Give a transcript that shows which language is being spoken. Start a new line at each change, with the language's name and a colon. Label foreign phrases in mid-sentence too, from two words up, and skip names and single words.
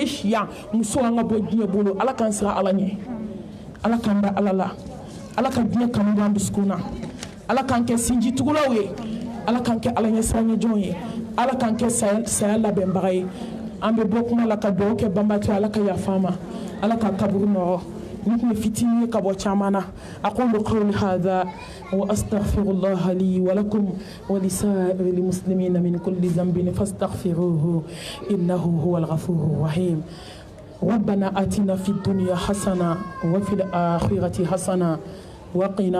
Bambara: si yan muso an ka bɔ diɲɛ bolo Ala k'an siran Ala ɲɛ Ala k'an da Ala la Ala ka diɲɛ kanu b'an dusukun na Ala k'an kɛ sinjitugulaw ye Ala k'an kɛ Ala ɲɛ siranyɛjɔnw ye Ala k'an kɛ saya labɛnbaga ye an bɛ bɔ kuma la ka dugawu kɛ banbatɔ Ala ka yafa an ma Ala ka kaburu nɔgɔ ni tun ye fitinin ye ka bɔ caman na
Arabic: أقول قولي هذا وأستغفر الله لي ولكم ولسائر المسلمين من كل ذنب فاستغفروه إنه هو الغفور الرحيم ربنا آتنا في الدنيا حسنة وفي الآخرة حسنة وقنا